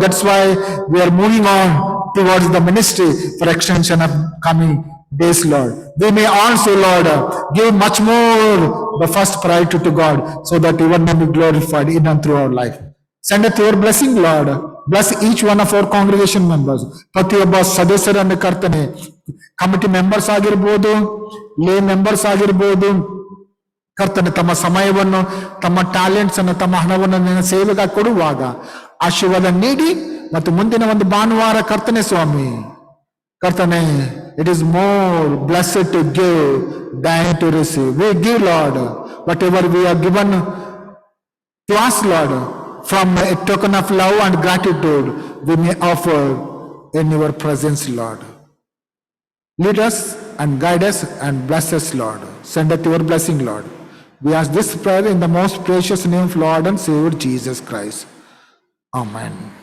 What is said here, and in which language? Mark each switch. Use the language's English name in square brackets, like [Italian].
[English] That's why we are moving on towards the ministry for extension of coming days, Lord. We may also, Lord, give much more the first priority to God, so that Your name be glorified in and through our life. Send it Your blessing, Lord. Bless each one of our congregation members. [Kannada] ಪ್ರತಿಯೊಬ್ಬ ಸದಸ್ಯರನ್ನು ಕರ್ತನೆ, committee members ಆಗಿರ್ಬೋದು, ಲೇ members ಆಗಿರ್ಬೋದು, ಕರ್ತನೆ ತಮ್ಮ ಸಮಯವನ್ನು, ತಮ್ಮ ಟ್ಯಾಲೆಂಟ್ಸ್ ಅನ್ನು, ತಮ್ಮ ಹಣವನ್ನು ನಿನ್ನ ಸೇವೆಗಾಗಿ ಕೊಡುವಾಗ ಆಶೀರ್ವಾದ ನೀಡಿ, ಮತ್ತು ಮುಂದಿನ ಒಂದು ಭಾನುವಾರ ಕರ್ತನೆ ಸ್ವಾಮಿ, ಕರ್ತನೆ, [English] it is more blessed to give than to receive. We give, Lord, whatever we are given to us, Lord, from a token of love and gratitude we may offer in your presence, Lord. Lead us and guide us and bless us, Lord. Send us your blessing, Lord. We ask this prayer in the most precious name of Lord and Savior Jesus Christ. Amen.